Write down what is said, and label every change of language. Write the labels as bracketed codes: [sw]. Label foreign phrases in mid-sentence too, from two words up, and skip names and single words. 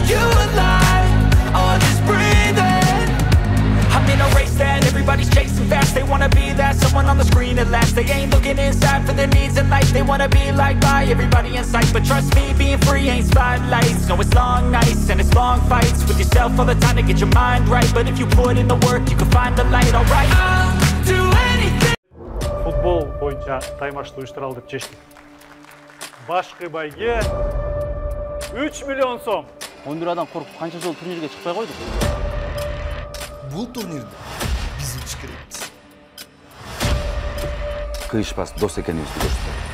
[en] you alive, or just breathing, I'm in a race that everybody's chasing fast, they wanna be that someone on the screen at last, they ain't looking inside for their needs in life, they wanna be liked by everybody in sight, but trust me, being free ain't spotlights, no it's long nights and it's long fights with yourself all the time to get your mind right, but if you put in the work you can find the light, alright, I'll do anything. [ky] Футбол боюнча таймашты уюштуралы деп чечтик. Башкы байге 3 миллион сом. 11 адам коркуп канча жыл турнирге чыкпай койдук. Бул турнирде биз утуш керекпиз. Кыйышпас дос экенибизди көрсөтөт.